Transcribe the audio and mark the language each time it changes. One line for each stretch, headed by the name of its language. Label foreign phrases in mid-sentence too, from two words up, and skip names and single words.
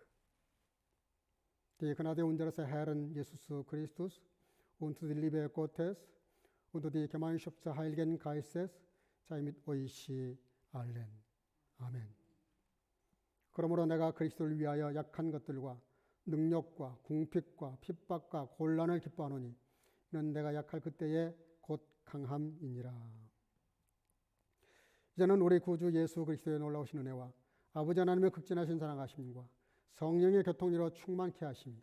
German: Die Gnade unseres Herrn Jesus Christus und die Liebe Gottes und die Gemeinschaft des Heiligen Geistes sei mit euch allen.
Korean: 아멘. 그러므로 내가 그리스도를 위하여 약한 것들과 능력과 궁핍과 핍박과 곤란을 기뻐하노니 이는 내가 약할 그때에 곧 강함이니라. 이제는 우리 구주 예수 그리스도의 놀라우신 은혜와 아버지 하나님의 극진하신 사랑하심과 성령의 교통으로 충만케 하심이